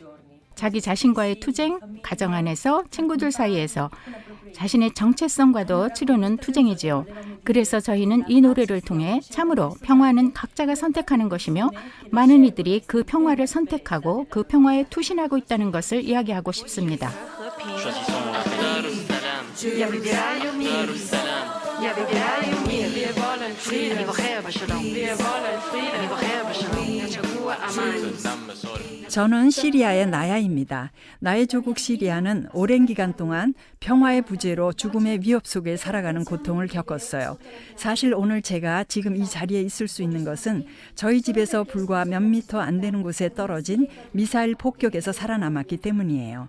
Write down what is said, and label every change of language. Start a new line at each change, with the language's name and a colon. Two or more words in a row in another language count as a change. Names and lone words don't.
Korean: 자기 자신과의 투쟁, 가정 안에서, 친구들 사이에서 자신의 정체성과도 치르는 투쟁이지요. 그래서 저희는 이 노래를 통해 참으로 평화는 각자가 선택하는 것이며 많은 이들이 그 평화를 선택하고 그 평화에 투신하고 있다는 것을 이야기하고 싶습니다.
Arabic: يا بداية يومين يا بداية يومين ليه بالا نصير أنا بخير بشلون ليه بالا نصير أنا بخير بشلون تشكوى أمان
Korean: 저는 시리아의 나야입니다. 나의 조국 시리아는 오랜 기간 동안 평화의 부재로 죽음의 위협 속에 살아가는 고통을 겪었어요. 사실 오늘 제가 지금 이 자리에 있을 수 있는 것은 저희 집에서 불과 몇 미터 안 되는 곳에 떨어진 미사일 폭격에서 살아남았기 때문이에요.